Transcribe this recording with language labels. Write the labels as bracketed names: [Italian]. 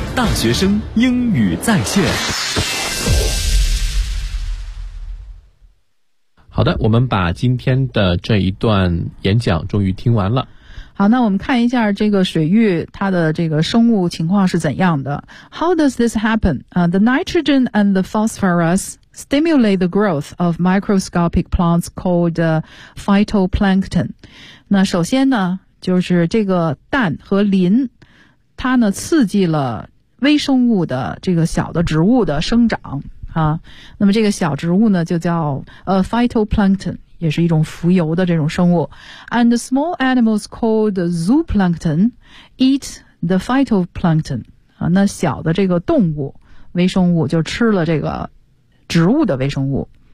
[Chinese] 大学生英语在线。好的，我们把今天的这一段演讲终于听完了。好，那我们看一下这个水域它的这个生物情况是怎样的。 [English] How does this happen? The nitrogen and the phosphorus stimulate the growth of microscopic plants called phytoplankton. [Chinese] 那首先呢，就是这个氮和磷，它呢刺激了微生物的这个小的植物的生长啊。那么这个小植物呢就叫phytoplankton。也是一种浮游的这种生物 [English] And small animals called zooplankton eat the phytoplankton、 [Chinese] 啊、那小的这个动物微生物就吃了这个植物的微生物